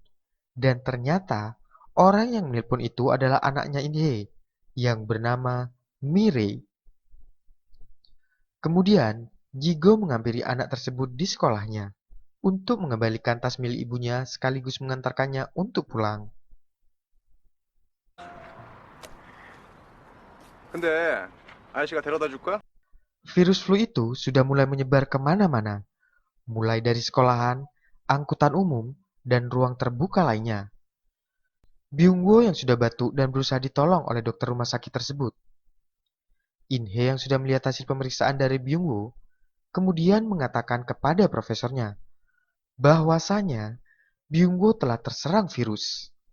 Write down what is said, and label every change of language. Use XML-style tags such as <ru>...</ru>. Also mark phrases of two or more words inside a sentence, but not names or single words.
<id>Dan ternyata, orang yang menelpon itu adalah anaknya Inhe, yang bernama Mirei. Kemudian, Jigo menghampiri anak tersebut di sekolahnya untuk mengembalikan tas milik ibunya sekaligus mengantarkannya untuk pulang.</id> <ko>근데 아저씨가 데려다 줄까?</ko> <id>Virus flu itu sudah mulai menyebar kemana-mana, mulai dari sekolahan, angkutan umum, dan ruang terbuka lainnya. Byung-woo yang sudah batuk dan berusaha ditolong oleh dokter rumah sakit tersebut. In-hye yang sudah melihat hasil pemeriksaan dari Byung-woo, kemudian mengatakan kepada profesornya bahwasanya Byung-woo telah terserang virus.</id>